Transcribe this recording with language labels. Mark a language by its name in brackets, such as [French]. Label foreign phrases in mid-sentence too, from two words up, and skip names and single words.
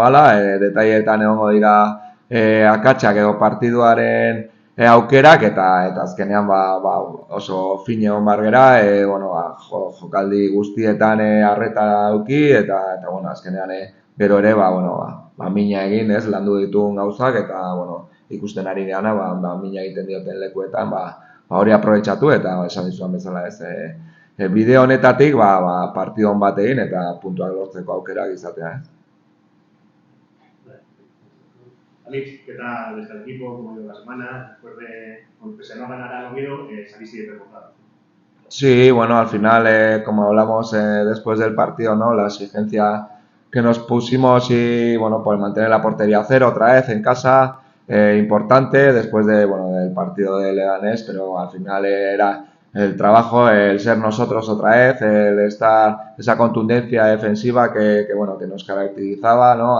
[Basque] gala, detailetan egongo dira akatsak edo partiduaren aukerak, eta azkenean oso fin egon bar gera, bueno, jokaldi guztietan arreta dauki, eta bueno, azkenean gero ere, mina egin, ez, landu dituen gauzak, eta, bueno, ikusten ari geana, mina egiten dioten lekuetan, hori aprobetxatu, eta esan dizuan bezala ez, bideo honetatik, partido on bat egin, eta puntuak lortzeko aukerak izatea, ez. [Spanish] Alex, ¿qué tal desde el equipo? ¿Cómo ha ido la semana? Después de, aunque se no ganara el Oviedo, saliste de remontado. Sí, bueno, al final, como hablamos después del partido, ¿no? La exigencia que nos pusimos y, bueno, pues mantener la portería a cero otra vez en casa, importante después del partido de Leganés, pero al final era el trabajo, el ser nosotros otra vez, el estar, esa contundencia defensiva que nos caracterizaba, ¿no?